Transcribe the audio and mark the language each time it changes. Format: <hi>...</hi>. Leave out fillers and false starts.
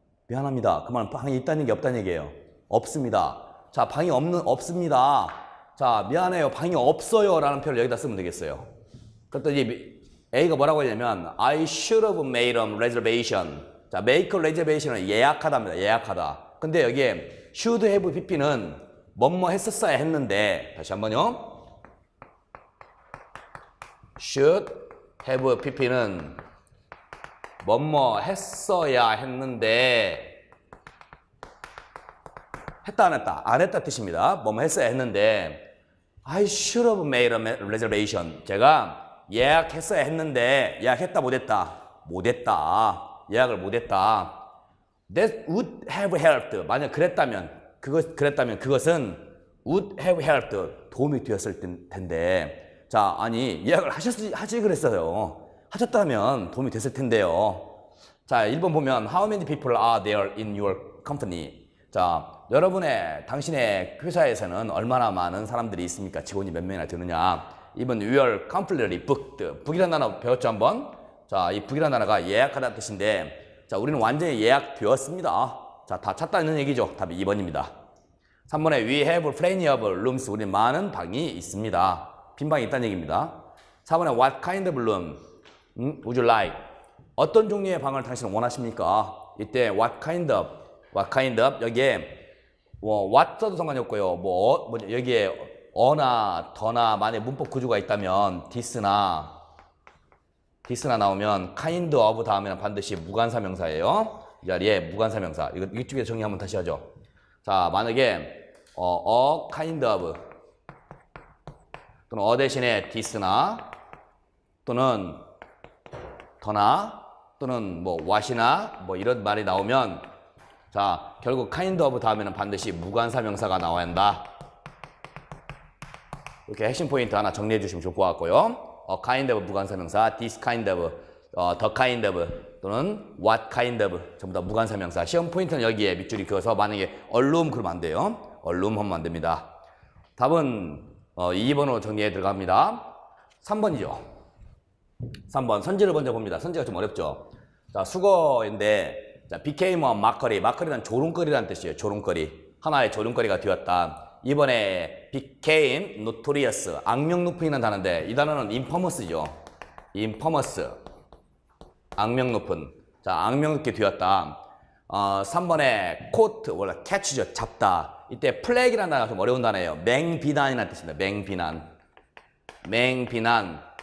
<ko>미안합니다. 그 말은 방이 있다는 얘기 없다는 얘기예요. 없습니다. 자, 방이 없습니다. 자, 미안해요. 방이 없어요. 라는 표현을 여기다 쓰면 되겠어요. 그랬더니 A가 뭐라고 했냐면</ko> <en>I should have made a reservation.</en> <ko>자, make a reservation은 예약하다입니다. 예약하다. 근데 여기에 should have pp는 뭐뭐 했었어야 했는데, 다시 한번요. should have pp는 뭐뭐 했어야 했는데, 했다 안 했다? 안 했다 뜻입니다. 뭐뭐 했어야 했는데</ko> <en>I should have made a reservation.</en> <ko>제가 예약했어야 했는데 예약했다 못했다. 예약을 못했다.</ko> <en>That would have helped.</en> <ko>만약 그랬다면 그것은</ko> <en>would have helped.</en> <ko>도움이 되었을 텐데. 자, 아니 예약을 하지 그랬어요. 하셨다면 도움이 됐을 텐데요. 자, 1번 보면</ko> <en>How many people are there in your company?</en> <ko>자, 당신의 회사에서는 얼마나 많은 사람들이 있습니까? 직원이 몇 명이나 되느냐?</ko> <en>2번 We are completely booked.</en> <ko>book이라는 단어 배웠죠 한번? 자, 이 book이라는 단어가 예약하다는 뜻인데, 자, 우리는 완전히 예약되었습니다. 자, 다 찼다는 얘기죠. 답이 2번입니다.</ko> <en>3번에 We have plenty of rooms.</en> <ko>우리 많은 방이 있습니다. 빈 방이 있다는 얘기입니다.</ko> <en>4번에 What kind of room would you like?</en> <ko>어떤 종류의 방을 당신은 원하십니까? 이때 what kind of 여기에 what 써도 상관이 없고요. 여기에 어나 더나 만약 문법 구조가 있다면 this나 this나 나오면 kind of 다음에는 반드시 무관사명사예요. 이 자리에 무관사명사. 이쪽에 정리 한번 다시 하죠. 자, 만약에 a kind of 또는 대신에 this나 또는 더나 또는 뭐 what이나 뭐 이런 말이 나오면 자, 결국 kind of 다음에는 반드시 무관사명사가 나와야 한다. 이렇게 핵심 포인트 하나 정리해 주시면 좋을 것 같고요. kind of 무관사명사, this kind of, the kind of 또는 what kind of 전부 다 무관사명사. 시험 포인트는 여기에 밑줄이 그어서 만약에 얼룸 그러면 안 돼요. 얼룸 하면 안 됩니다. 답은 2번으로 정리해 들어갑니다. 3번이죠. 3번 선지를 먼저 봅니다. 선지가 좀 어렵죠. 자, 수거인데 자,</ko> <en>became a mockery.</en> <ko>mockery는 조롱거리라는 뜻이에요. 조롱거리. 하나의 조롱거리가 되었다. 이번에 became notorious. 악명 높은이라는 단어인데 이 단어는 infamous죠. infamous. 악명 높은. 자, 악명 높게 되었다. 3번에 caught. 원래 catch죠. 잡다. 이때 플래그라는 단어가 좀 어려운 단어예요. 맹비난이라는 뜻입니다. 맹비난. 맹비난.</ko>